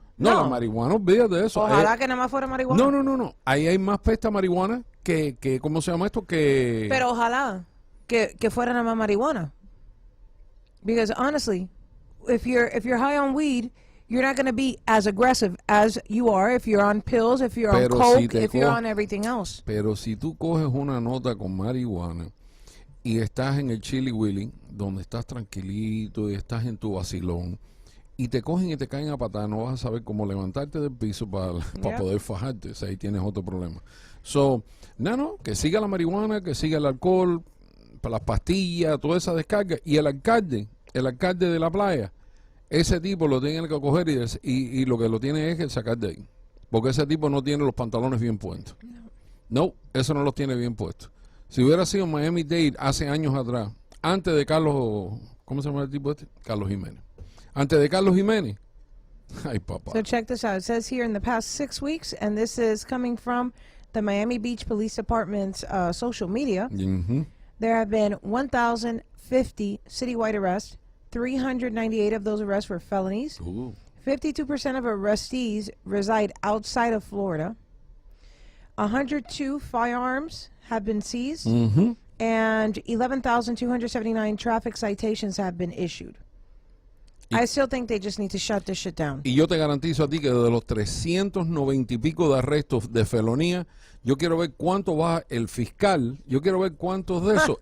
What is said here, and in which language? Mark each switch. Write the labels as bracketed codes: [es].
[es] No, la marihuana, olvídate de eso. Ojalá que nada más fuera marihuana. No. Ahí hay más pesta marihuana que ¿cómo se llama esto? Que... Pero ojalá que fuera nada más marihuana. [en] Because honestly, if you're high on weed, you're not going to be as aggressive as you are if you're on pills, if you're on coke, if you're on everything else. [es] Pero si tú coges una nota con marihuana y estás en el Chili Willy, donde estás tranquilito y estás en tu vacilón, y te cogen y te caen a patada, no vas a saber cómo levantarte del piso para poder fajarte. O sea, ahí tienes otro problema. So, no, que siga la marihuana, que siga el alcohol, las pastillas, toda esa descarga. Y el alcalde de la playa, ese tipo lo tiene que coger y lo que lo tiene es que sacar de ahí. Porque ese tipo no tiene los pantalones bien puestos. No, eso no los tiene bien puestos. Si hubiera sido Miami-Dade hace años atrás, antes de Carlos, ¿cómo se llama el tipo este? Carlos Jiménez. Antes de Carlos Jiménez. Ay, papá. [en] So check this out. It says here in the past 6 weeks, and this is coming from the Miami Beach Police Department's social media, there have been 1,050 citywide arrests. 398 of those arrests were felonies. 52% of arrestees reside outside of Florida. 102 firearms have been seized. And 11,279 traffic citations have been issued. I still think they just need to shut this shit down. [es] Y yo te garantizo a ti que de los 390 y pico de arrestos de felonía, yo quiero ver cuánto va el fiscal. Yo quiero ver cuántos de esos.